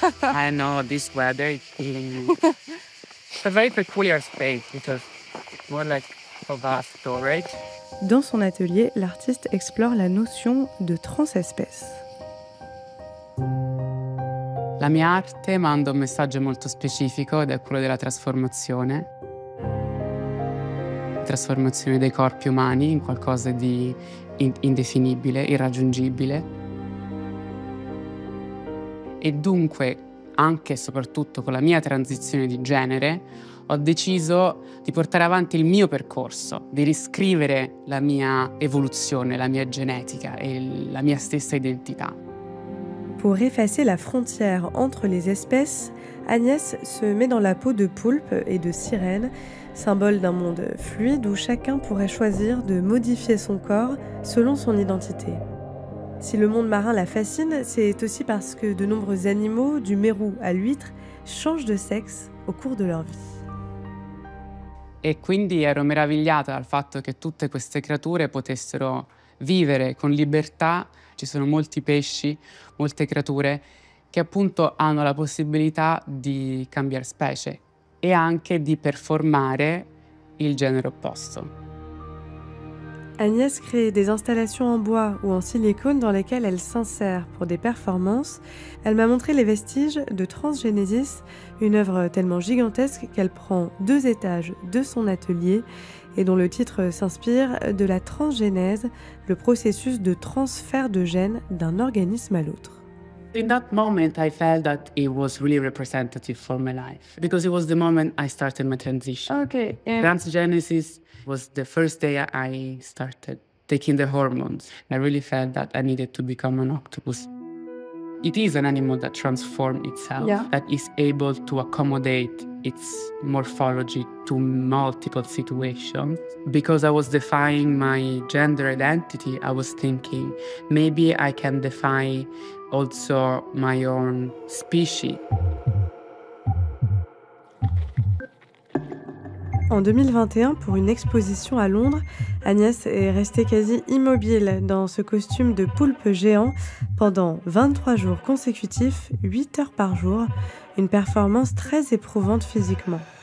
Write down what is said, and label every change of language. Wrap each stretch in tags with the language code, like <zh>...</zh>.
<en>I know this weather is killing me. It's a very peculiar space because it's more like a vast storage.</en> <fr>Dans son atelier, l'artiste explore la notion de transespèce.</fr> <it>La mia arte manda un messaggio molto specifico ed è quello della trasformazione. Trasformazione dei corpi umani in qualcosa di indefinibile, irraggiungibile. E dunque, anche e soprattutto con la mia transizione di genere, ho deciso di portare avanti il mio percorso, di riscrivere la mia evoluzione, la mia genetica e la mia stessa identità.</it> <fr>Pour effacer la frontière entre les espèces, Agnès se met dans la peau de poulpe et de sirène, symbole d'un monde fluide où chacun pourrait choisir de modifier son corps selon son identité. Si le monde marin la fascine, c'est aussi parce que de nombreux animaux, du mérou à l'huître, changent de sexe au cours de leur vie.</fr> <it>E quindi ero meravigliata dal fatto che tutte queste creature potessero vivere con libertà. Ci sono molti pesci, molte creature che appunto hanno la possibilità di cambiare specie e anche di performare il genere opposto.</it> <fr>Agnès crée des installations en bois ou en silicone dans lesquelles elle s'insère pour des performances. Elle m'a montré les vestiges de Transgénésis, une œuvre tellement gigantesque qu'elle prend 2 étages de son atelier et dont le titre s'inspire de la transgénèse, le processus de transfert de gènes d'un organisme à l'autre.</fr> <en>In that moment, I felt that it was really representative for my life because it was the moment I started my transition. Okay. Transgenesis was the first day I started taking the hormones. I really felt that I needed to become an octopus. It is an animal that transforms itself, that is able to accommodate its morphology to multiple situations. Because I was defining my gender identity, I was thinking maybe I can define also my own species.</en> <fr>En 2021, pour une exposition à Londres, Agnès est restée quasi immobile dans ce costume de poulpe géant pendant 23 jours consécutifs, 8 heures par jour, une performance très éprouvante physiquement.</fr>